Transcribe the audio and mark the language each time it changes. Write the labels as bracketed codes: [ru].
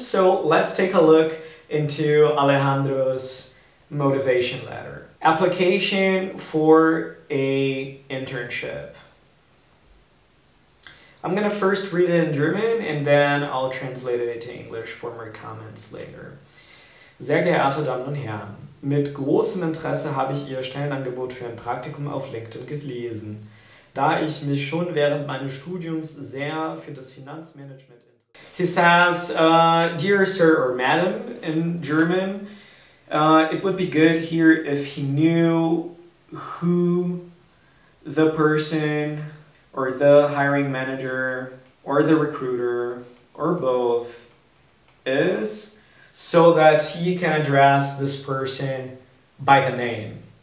[en] So let's take a look into Alejandro's motivation letter. Application for a internship. I'm gonna first read it in German and then I'll translate it into English for more comments later. [de] Sehr geehrte Damen und Herren, mit großem Interesse habe ich Ihr Stellenangebot für ein Praktikum auf LinkedIn gelesen, da ich mich schon während meines Studiums sehr für das Finanzmanagement interessiere. [en] He says, dear sir or madam in German, it would be good here if he knew who the person or the hiring manager or the recruiter or both is, so that he can address this person by the name.